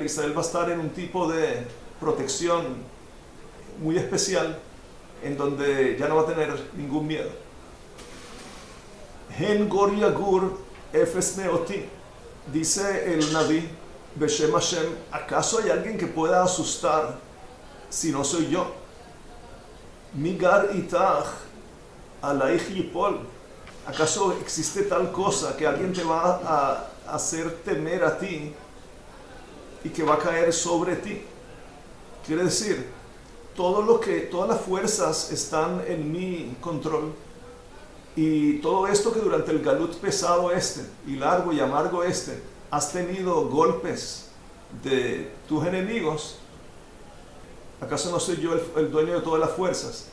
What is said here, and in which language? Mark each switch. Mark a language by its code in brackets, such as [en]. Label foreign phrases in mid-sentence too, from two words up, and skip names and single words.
[es] Israel va a estar en un tipo de protección muy especial, en donde ya no va a tener ningún miedo. [he] הן גור יגור אפס מאותי, [es] dice el Naví, [he] בשם השם, [es] ¿acaso hay alguien que pueda asustar si no soy yo? [he] מי גר אתך עליך יפול, [es] ¿acaso existe tal cosa que alguien te va a hacer temer a ti y que va a caer sobre ti? Quiere decir, todas las fuerzas están en mi control, y todo esto que durante el galut pesado y largo y amargo has tenido golpes de tus enemigos, ¿acaso no soy yo el dueño de todas las fuerzas?